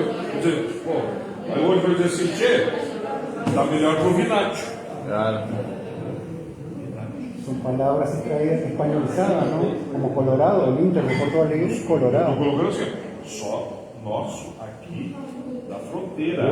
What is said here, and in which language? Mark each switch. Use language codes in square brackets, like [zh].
[pt] Quer dizer, pô, aí hoje vai dizer assim, tchê, tá melhor que o vinagre. Claro. [es] Son palabras extraídas españolizadas, ¿no? Como Colorado, el Inter de Porto Alegre es [pt] Estou [es] Colorado. [pt] colocando assim, só nosso aqui da fronteira.